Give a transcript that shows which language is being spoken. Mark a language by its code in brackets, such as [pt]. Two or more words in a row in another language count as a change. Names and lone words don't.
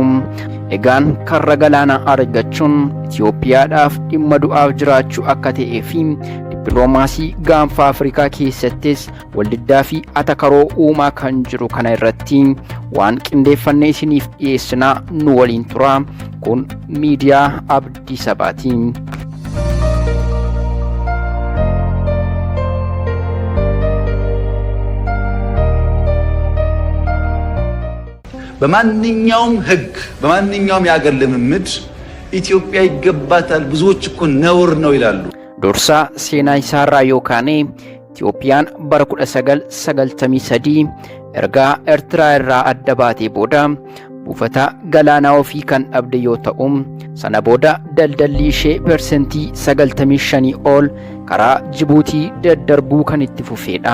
[om] Egaan karra galaanaa argachuun Itoophiyaadhaaf dhimma du'aaf jiraachuu akka ta'ee fi dippiloomaasii gaanfa Afrikaa keessattis waldiddaa fi atakaroo uumaa kan jiru kana irratti waan qindeeffannee isiniif dhiyeessinaa nu waliin tura. Kun miidiyaa Abdii Sabaati. [am] በማንኛውም ህግ በማንኛውም የሀገር ልምምድ ኢትዮጵያ ይገባታል ብዙዎች እኮ ነውር ነው ይላሉ። ዶርሳ ሴና ይሳራ ዮካኔ [om] ኢትዮጵያን bara 1993 erga ኤርትራ irraa adda baatee booda buufata galaanaa ofii kan dhabde yoo ta'u sana booda daldalli ishee persentii 95 ol karaa Jibuutii daddarbuu kan itti fufeedha.